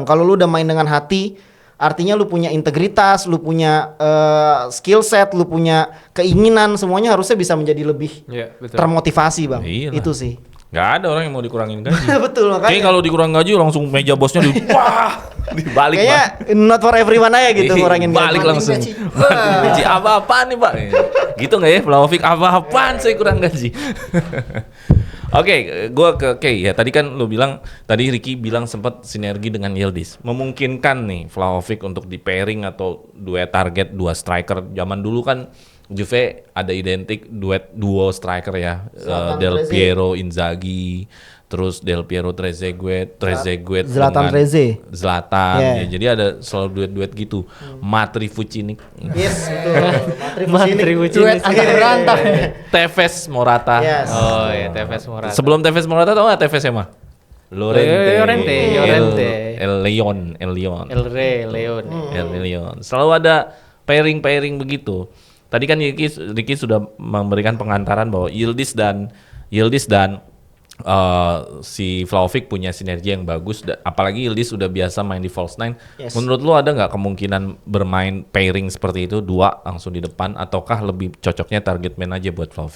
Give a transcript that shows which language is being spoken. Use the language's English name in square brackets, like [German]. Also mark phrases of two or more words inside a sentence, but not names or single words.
[Indonesian] Kalau lu udah main dengan hati, artinya lu punya integritas, lu punya [English] skill set, [Indonesian] lu punya keinginan, semuanya harusnya bisa menjadi lebih termotivasi bang. Iyalah. Itu sih. Gak ada orang yang mau dikurangin gaji. Betul makanya. Kayaknya kalau dikurang gaji langsung meja bosnya wah dibalik Kayaknya [English] not for everyone [Indonesian] aja gitu ngurangin gaji. balik langsung. gaji. Gaji apa-apaan nih pak? Gitu nggak ya Vlahovic apa-apaan saya kurang gaji. Oke, gue ke ya tadi kan lu bilang, tadi Ricky bilang sempat sinergi dengan Yildiz. Memungkinkan nih Vlahovic untuk di pairing atau duet target dua striker. Zaman dulu kan Juve ada identik duo striker ya, Zlatan Del Trezege. Piero Inzaghi, terus Del Piero Trezeguet Zlatan dengan Treze. Zlatan, Yeah. ya, jadi ada selalu duet-duet gitu. Matri Vucinic, Yes, betul. Matri Duet antar rantau. Tevez Morata. Yes. Oh ya, Tevez Morata. Sebelum Tevez Morata tau nggak Tevez Emma? Llorente. El Leon. El Rey, Leon. El Leon. Selalu ada pairing begitu. Tadi kan Ricky sudah memberikan pengantaran bahwa Yildiz dan si Vlahovic punya sinergi yang bagus. Apalagi Yildiz sudah biasa main di [English] false nine. [Indonesian] Yes. Menurut lu ada nggak kemungkinan bermain pairing seperti itu, dua langsung di depan, ataukah lebih cocoknya [English] target man [Indonesian] aja buat Vlahovic?